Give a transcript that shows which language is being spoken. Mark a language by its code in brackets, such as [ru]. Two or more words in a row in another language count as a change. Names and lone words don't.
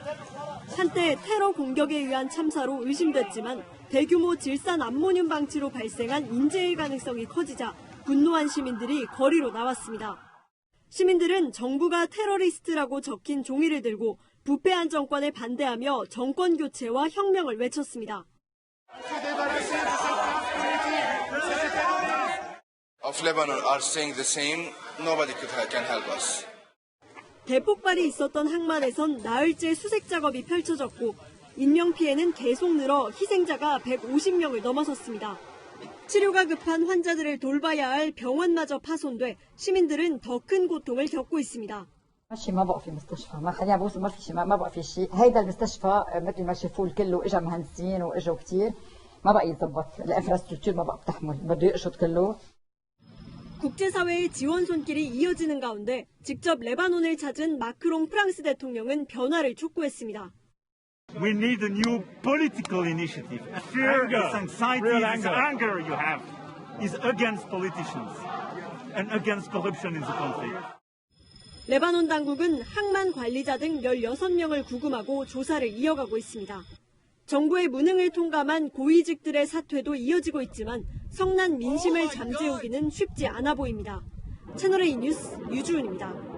[ko] 한때 테러 공격에 의한 참사로 의심됐지만 대규모 질산 암모늄 방치로 발생한 인재의 가능성이 커지자 분노한 시민들이 거리로 나왔습니다. 시민들은 정부가 테러리스트라고 적힌 종이를 들고 부패한 정권에 반대하며 정권 교체와 혁명을 외쳤습니다. [en] Of Lebanon are saying the same. Nobody can help us. [ko] 대폭발이 있었던 항만에선 나흘째 수색 작업이 펼쳐졌고 인명피해는 계속 늘어 희생자가 150명을 넘어섰습니다. 치료가 급한 환자들을 돌봐야 할 병원마저 파손돼 시민들은 더 큰 고통을 겪고 있습니다. [ar] ماشي ما بقى في مستشفى ما خلينا بقول ما في شيء ما بقى في شيء هيدا المستشفى مثل ما شافوه الكل واجا مهندسين واجوا كثير ما بقى يتظبط الانفراستراكشر ما بقى بتحمل بده يقشط كله. [ko] 국제사회의 지원 손길이 이어지는 가운데 직접 레바논을 찾은 마크롱 프랑스 대통령은 변화를 촉구했습니다. [en] We need a new political initiative. Fear, this anxiety, this anger you have is against politicians and against corruption in the country. [ko] 레바논 당국은 항만 관리자 등 16명을 구금하고 조사를 이어가고 있습니다. 정부의 무능을 통감한 고위직들의 사퇴도 이어지고 있지만 성난 민심을 잠재우기는 쉽지 않아 보입니다. 채널A 뉴스 유주은입니다.